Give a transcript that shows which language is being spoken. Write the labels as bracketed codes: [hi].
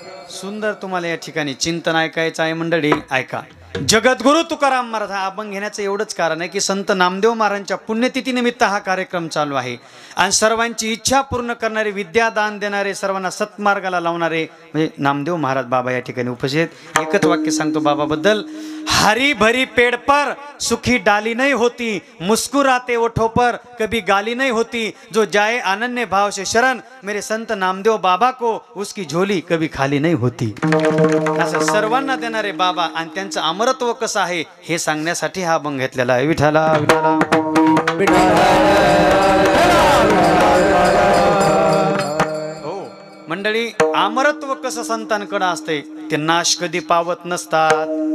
[mr] सुंदर तुम्हाला या ठिकाणी चिंतन ऐकायचं आहे मंडळी, ऐका. जगद्गुरु तुकाराम महाराज हा अभंग घेण्याचं एवढंच कारण आहे की संत नामदेव महाराजांच्या पुण्यतिथीनिमित्त हा कार्यक्रम चालू आहे. आणि सर्वांची इच्छा पूर्ण करणारे, विद्यादान देणारे, सर्वांना सत्मार्गाला लावणारे म्हणजे नामदेव महाराज बाबा या ठिकाणी उपस्थित. एकच वाक्य सांगतो बाबाबद्दल, [hi] हरी भरी पेड़ पर सुखी डाली नहीं होती, मुस्कुराते ओठों पर कभी गाली नहीं होती, जो जाए अनन्य भाव से शरण मेरे संत नामदेव बाबा को उसकी झोली कभी खाली नहीं होती. [mr] असं सर्वांना देणारे बाबा आणि त्यांचं अमरत्व कसं आहे हे सांगण्यासाठी हा अभंग घेतलेला आहे. विठाला विठाला. हो मंडळी, अमरत्व कसं संतांकडे असते ते नाश कधी पावत नसतात.